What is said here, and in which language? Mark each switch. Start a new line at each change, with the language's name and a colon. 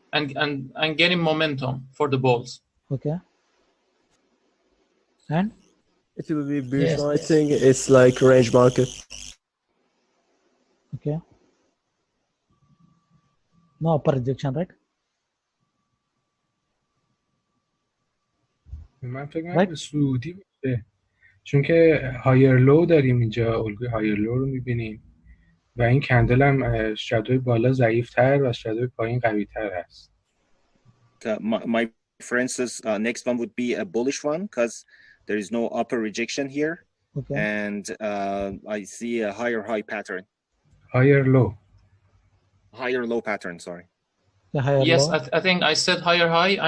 English: And getting momentum for the bulls. Okay. And it will be bearish. Yes. I think it's like range market. Okay. No upper rejection, right?
Persian: من فکر می‌کنم به سعودی باشه، چون که هایر لو داریم اینجا، الگوی هایر لو رو می‌بینیم و این کندل هم شادوی بالا ضعیف‌تر و شادوی پایین قوی‌تر هست.
English: My friend says next one would be a bullish one because there is no upper rejection here. Okay. And I see a higher high pattern. Higher low. Higher low pattern, sorry. The higher yes, low. I think I said higher high.